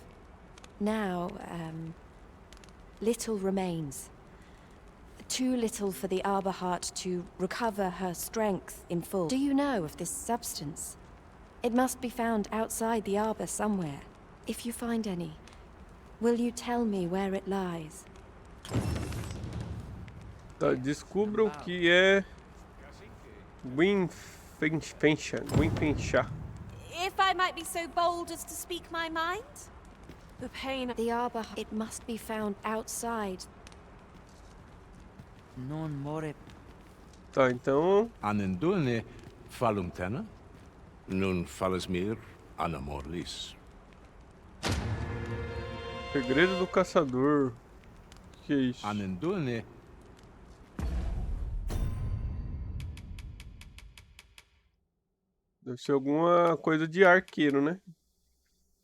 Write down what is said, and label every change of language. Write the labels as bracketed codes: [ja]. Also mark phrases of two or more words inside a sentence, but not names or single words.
[en] Now, little remains. Too little for the arbor heart to recover her strength in full. Do you know of this substance? It must be found outside the arbor somewhere. If you find any, will you tell me where it lies? [pt] Tá, descubra o que é gwyfencha. [en] If I might be so bold as to speak my mind? The pain, the arbor, it must be found outside. Non more. [pt] Tá, então... Anendulne falumtena, nun falasmir anamorlis. Segredo do caçador. Que é isso? Anendulne. Deve ser alguma coisa de arqueiro, né?